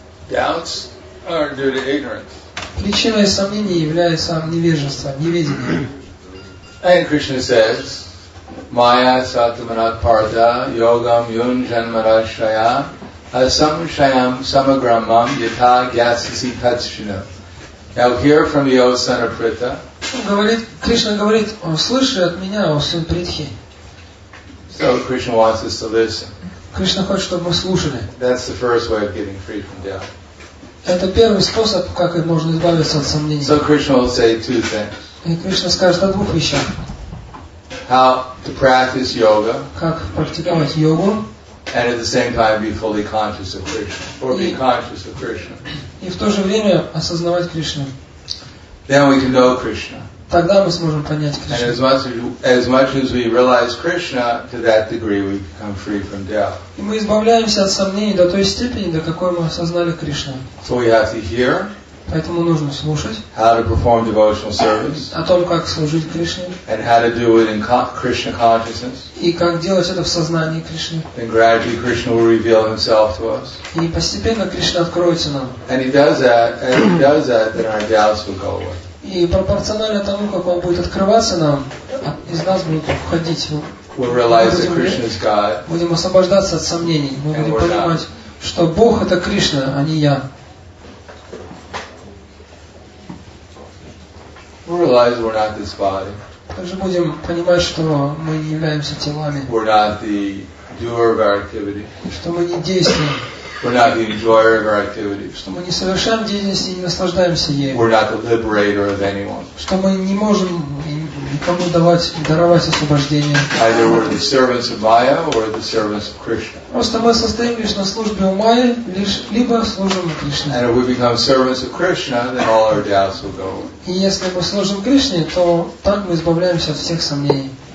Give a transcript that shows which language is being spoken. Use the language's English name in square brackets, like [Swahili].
[English] Doubts are due to ignorance. [Russian] Причиной сомнений является невежество, неведение. [English] And Krishna says, [Sanskrit] Maya Satamanat Partha Yogam Yun Janmarashaya Asamshayam Samagramam Yata Gyasasi Tatshina. [English] Now hear from me, O son of Pritha. [Russian] Кришна говорит, слыши от меня, о сын Притхи. [English] So Krishna wants us to listen. [Russian] Кришна хочет, чтобы мы слушали. [English] That's the first way of getting free from doubt. [Russian] Это первый способ, как можно избавиться от сомнений. [English] So Krishna will say two things. [Russian] И Кришна скажет о двух вещах. [English] How to practice yoga. [Russian] Как практиковать йогу. [English] And at the same time be fully conscious of Krishna. Or be conscious of Krishna. [Russian] И в то же время осознавать Кришну. [English] Then we can know Krishna. [Russian] Тогда мы сможем понять [English] And [Russian] Кришну. [English] as much as we realize Krishna, to that degree we become free from doubt. [Russian] И мы избавляемся от сомнений до той степени, до какой мы осознали Кришну. [English] So we have to hear [Russian] Поэтому нужно слушать [English] how to perform devotional service [Russian] о том, как служить Кришне, [English] and how to do it in Krishna consciousness. [Russian] и как делать это в сознании Кришны. [English] Then gradually Krishna will reveal himself to us. [Russian] И постепенно Кришна откроется нам. [English] And he does that, then our doubts will go away. [Russian] И пропорционально тому, как он будет открываться нам, из нас будут уходить. [English] We'll realize that Krishna is God. [Russian] Будем освобождаться от сомнений. Мы будем понимать, что Бог это Кришна, а не я. [English] We'll realize we're not this body. [Russian] Также будем понимать, что мы не являемся телами, [English] We're not the doer of our activity. [Russian] что мы не действуем, [English] We're not the enjoyer of our activities. [Russian] что мы не совершаем деятельность и не наслаждаемся ею, [English] We're not the liberator of anyone. [Russian] что мы не можем никому даровать освобождение. [English] Either we're the servants of Maya or the servants of Krishna. [Russian] Просто мы состоим лишь на службе у Майи, либо служим Кришне. [English] And if we become servants of Krishna, then all our doubts will go away. [Russian] И если мы служим Кришне, то так мы избавляемся от всех сомнений.